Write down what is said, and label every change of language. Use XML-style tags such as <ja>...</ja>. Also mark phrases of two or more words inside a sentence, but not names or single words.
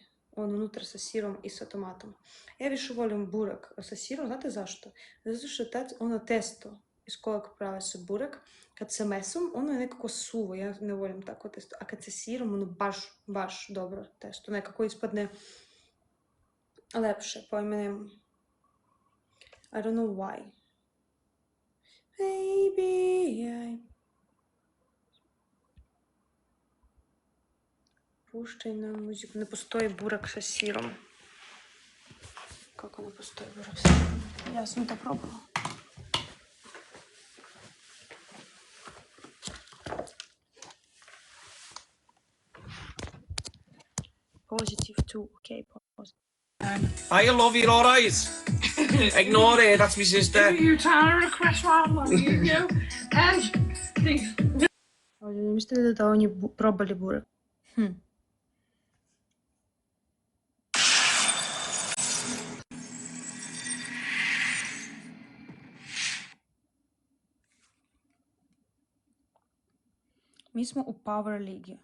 <sr>On unutra sa sirom i sa tomatom. Ja više volim burak sa sirom, znate zašto? Zato što ono testo iz kojeg prave se burak, kad sa mesom, ono je nekako suvo, ja ne volim tako testo. A kad sa sirom, ono baš dobro testo. Nekako ispadne lepše, pojme nemam.</sr> <en>I don't know why. Baby,</en> <sr>puštaj nam muziku. Ne postoji burak sa sirom. Kako ne postoji burak sa sirom? Ja sam to probala.</sr> <en>Positive too, okay, positive. I love you, alright? Ignore it, that's my sister. You're trying to request one, you.</en> <sr>Ne mislite da oni probali burak? Mi smo u Power Ligi.</sr>